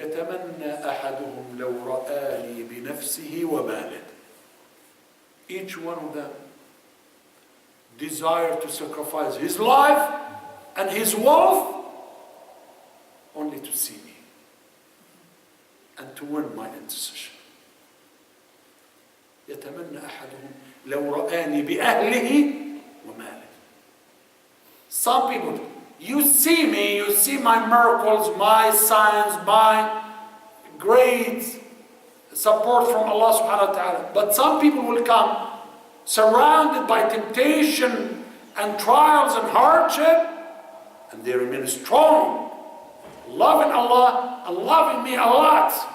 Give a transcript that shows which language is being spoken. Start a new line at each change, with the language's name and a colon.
Arabic: يَتَمَنَّى أَحَدُهُمْ لَوْ رَآنِي بِنَفْسِهِ وَمَالِهِ.
English: Each one of them desire to sacrifice his life and his wealth only to see me and to win my intercession.
Arabic: يتمنى أحدهم لو رآني بأهله وماله.
English: Some people, you see me, you see my miracles, my signs, my great support from Allah subhanahu wa ta'ala. But some people will come surrounded by temptation and trials and hardship, and they remain strong, loving Allah and loving me a lot.